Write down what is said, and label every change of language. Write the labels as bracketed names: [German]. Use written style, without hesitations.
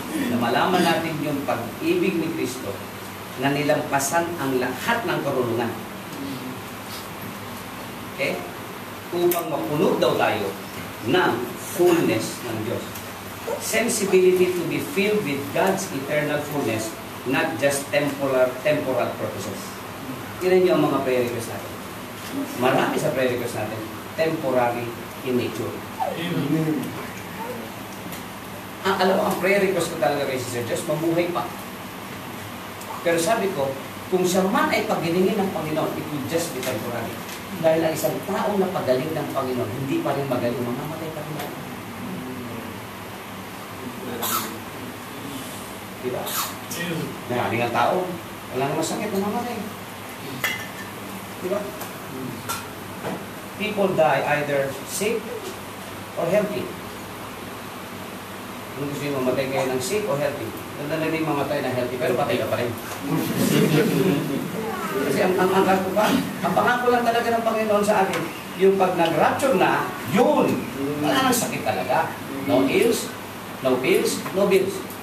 [Filipino] Na malaman natin yung pag-ibig ni Kristo na nilampasan ang lahat ng karunungan. Okay? Upang mapuno daw tayo ng fullness ng Diyos. [English] Sensibility to be filled with God's eternal fullness, not just temporal purposes. [Filipino] Tignan niyo ang mga prayer request natin. Marami sa prayer request natin, temporary in nature. Alam mo, ang prayer request ko talaga kay Sister Jess, mabuhay pa. Pero sabi ko, kung siya man ay paginingin ng Panginoon, [English] it will just be temporary. [Filipino] Dahil ang isang taong na pagaling ng Panginoon, hindi pa rin magaling, mamamatay pa rin. Diba? Nagaling ang tao, wala namang sakit, mamamatay. Diba? [English] People die either sick or healthy. [Filipino] Kung gusto nyo mamatay kayo ng sick or healthy, ganda na rin mamatay ng healthy, pero patay ka pa rin. Kasi ang pangako lang talaga ng Panginoon sa atin, yung pag nag-rapture na, yun, wala nang sakit talaga. [English] No ills, no pills, no bills.